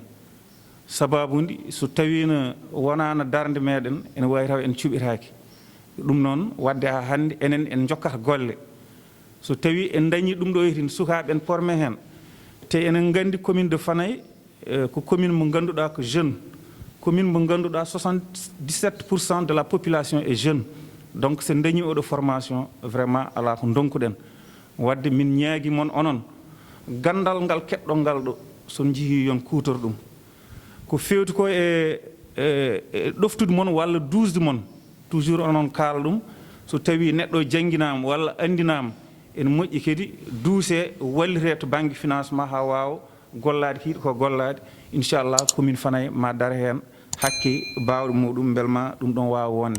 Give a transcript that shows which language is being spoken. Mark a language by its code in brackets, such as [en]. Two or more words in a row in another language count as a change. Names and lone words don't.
[ff] Sababude so tawino wonano darde meɗen ene wawi taw en cuɓitaki. ɗum noon wadde ha hannde enen en jokkata golle so tawi en dañi ɗum ɗo tin sukaɓe en formé hen te enen gandi commune de Fanaye ko commune mo ganduɗa ko jeune, commune mo ganduɗa 77% [fr] de la population est jeune. [ff] Donc so dañi oɗo formation vraiment ala ko donkuɗen wadde min ñaagui mon onon gandal ngal keɗɗo ngal ɗo son jihi yon kutor ɗum ko fewti ko e ɗoftude mon walla dusde mon. Toujours onon kaala ɗum so tawi neɗɗo jangguinama walla andinama ene moƴƴi kadi duuse wallite to banggue financement ha wawa gollade hiiɗo ko gollade inchallah commune Fanaye ma dar hen hakke bawɗe muɗum belma ɗum ɗon wawa wonde.